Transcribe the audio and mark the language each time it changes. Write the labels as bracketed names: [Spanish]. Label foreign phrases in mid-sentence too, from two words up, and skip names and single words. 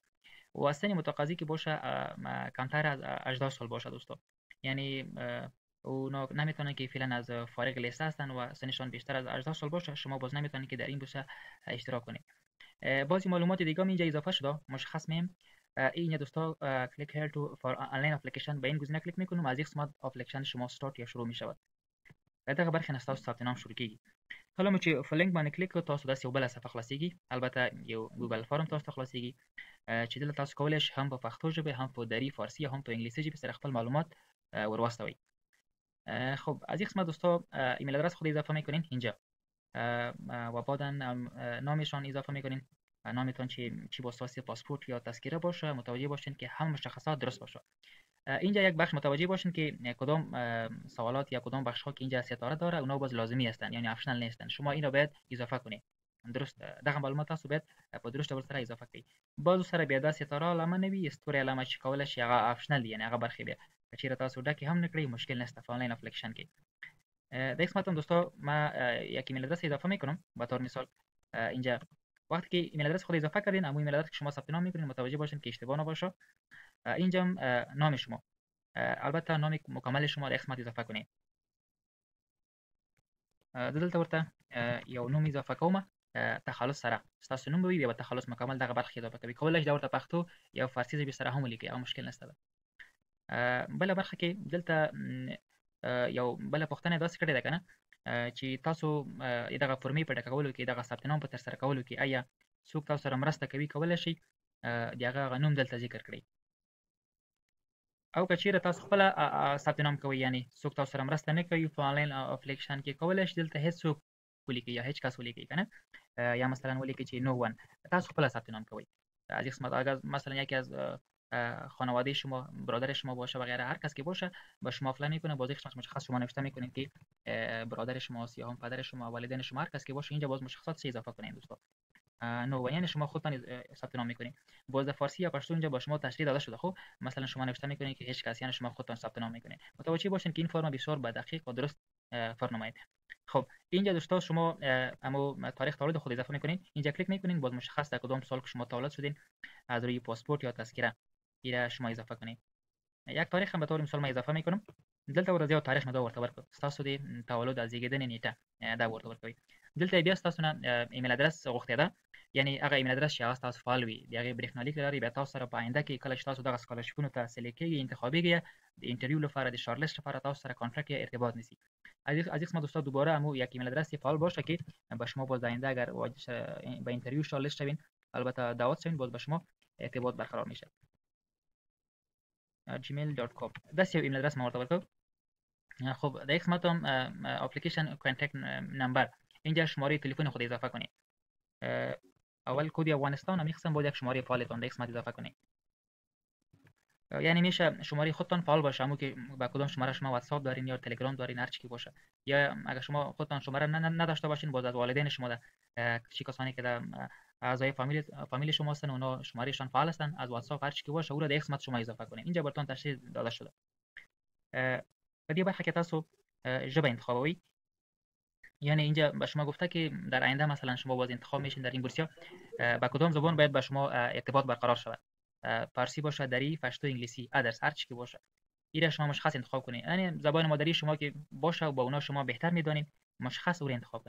[Persian] و سن متقاضی که باشه کمتر از 18 سال باشه دوستا، یعنی اونا نمیتونن که فعلا از فارغ لیسته هستن و سنشان بیشتر از 18 سال باشه، شما باز نمیتونید که در این بورس اشتراک کنید. بعضی معلومات دیگه اینجا اضافه شده مشخص میم. این دوستا [English] click here to for online application [Persian] به این گزینه کلیک میکنم، از این قسمت اپلیکیشن شما استارت یا شروع میشود. [Pashto] دغه برخه نه تاسو ثبت نام شروع کیږي. کله مو چې په لینک باندې کلیک کړئ تاسو داسې یو بله صفحه خلاصیږي، البته یو ګوګل فارم تاسو ته خلاصیږي چې دلته تاسو کولی شئ هم په پښتو ژبه، هم په دری، فارسی، هم په انګلیسي ژبه سره خپل معلومات ورواستوئ. [Persian] خب از این قسمت دوستا [English] email address [Persian] خود اضافه میکنین اینجا و بعدا نامشان اضافه میکنین. نامتون چی با اساس پاسپورت یا تذکره باشه، متوجه باشین که هم مشخصات درست باشه. اینجا یک بخش متوجه باشین که کدام سوالات یا کدام بخش ها که اینجا ستاره داره اونا باز لازمی هستن، یعنی اپشنال نیستن. شما اینو باید اضافه کنید. [Pashto] درست دغه معلومات تاسو باید په درست ډول سره اضافه کړئ. بعضو سره بیا دا ستاره علامه نه وي، ستوري علامه چې کولی شي هغه اپشنل دي، یعنی هغه برخې بیا که چیرې تاسو ډکې هم نه کړئ مشکل نشته په [English] online application [Pashto] کې. [Persian] در قسمت هم دوستا ما یک [English] email address [Persian] اضافه میکنم. به طور مثال اینجا وقتی که [English] email address [Persian] خود اضافه کردین، اما [English] email address [Persian] که شما ثبت نام میکنین متوجه باشین که اشتباه نباشه. اینجا نام شما، البته نام مکمل شما در قسمت اضافه کنید. [Pashto] دلته ورته یو نوم اضافه کوم تخلص سره، ستاسو نوم به وي بیا به تخلص مکمل دغه برخه اضافه کوي. کولی شئ دا ورته پښتو یا فارسي ژبې سره هم ولیکئ، هغه مشکل نشته ده. بله برخه کې دلته یو بله پوښتنه داسې کړې ده که نه چې تاسو دغه فورمې په ډکولو کې، دغه ثبت نام په ترسره کولو کې آیا څوک تاسو سره مرسته کوي، کولی شئ د هغه نوم دلته ذکر کړئ. او که چیرې تاسو خپله ثبت نام کوئ، یعنی څوک تاسو سره مرسته نه کوي په [English] online application [Pashto] کې، کولی شئ دلته هیڅوک ولیکئ یا [Persian] هیچ کس [Pashto] ولیکئ که نه، یا مثلا ولیکئ چې [English] no one, [Pashto] تاسو خپله ثبت نام کوئ. [Persian] از این قسمت اگر مثلا یکی از خانواده شما، برادر شما باشه و غیره، هر کس که باشه با شما اپلای میکنه، باز یک مشخص شما نوشته میکنین که برادر شماست یا هم پدر شما، والدین شما، هر کس که باشه اینجا باز مشخصات اضافه کنین دوستا. نو یعنی شما خودتان ثبت نام میکنین. باز در فارسی یا پشتو اینجا با شما تشریح داده شده. خب مثلا شما نوشته میکنین که هیچ کس، یعنی شما خودتان ثبت نام میکنین. متوجه باشین که این فرم بسیار با دقیق و درست فرمایید. خب اینجا دوستا شما اما تاریخ تولد خود اضافه میکنین، اینجا کلیک میکنین، باز مشخص در کدام سال که شما تولد شدین از روی پاسپورت یا تذکره ایره شما اضافه کنین. یک تاریخ هم به طور مثال ما اضافه میکنم. [Pashto] دلته ورته یو تاریخ مې دا ورته ورکړ، ستاسو د تولد از زیږیدنې نیټه دا ورته ورکوئ. دلته بیا ستاسو نه [English] email address [Pashto] غوښتې ده، یعنی هغه [English] email address [Pashto] چې هغه ستاسو فعال وي، د هغې برېښنالیک لرئ. بیا تاسو سره په آینده کې کله چې تاسو دغه سکالرشپونو ته سلیکټ کېږئ، انتخابېږئ، د انټرویو لپاره، د شارټلیسټ لپاره تاسو سره کانټکټ یا ارتباط نیسي. [Persian] از این قسمت دوستا دوباره همون یک [English] email address [Persian] فعال باشه که با شما باز آینده اگر به انترویو شارټلیسټ شوین، البته دعوت شوین، باز با شما ارتباط برقرار میشه. [Pashto] gmail.com داسې یو [English] email address [Pashto] ما ورته ورکړ. [Persian] خب در یک قسمت هم [English] application contact number, [Persian] اینجا شماره تلفن خود اضافه کنید. اول کد افغانستان هم قسم بود یک شماره فعالتان در قسمت اضافه کنید. یعنی میشه شماره خودتان فعال باشه، همون که با کدام شماره شما واتساپ دارین یا تلگرام دارین هر چی که باشه، یا اگر شما خودتان شماره نداشته باشین باز از والدین شما در چی کسانی که در اعضای فامیل شما هستن اونا شمارهشان فعال هستن از واتساپ هر چی که باشه او را در قسمت شما اضافه کنین. اینجا براتون تشریح داده شده. و دیگه بخش که [Pashto] تاسو ژبه انتخابوي، [Persian] یعنی اینجا به شما گفته که در آینده مثلا شما باز انتخاب میشین در این بورسیا با کدام زبان باید با شما ارتباط برقرار شود، فارسی باشه، دری، پشتو، انگلیسی، ادرس، هر چی که باشه ایره شما مشخص انتخاب کنید. یعنی زبان مادری شما که باشه و با اونا شما بهتر میدونین مشخص او انتخاب کنید.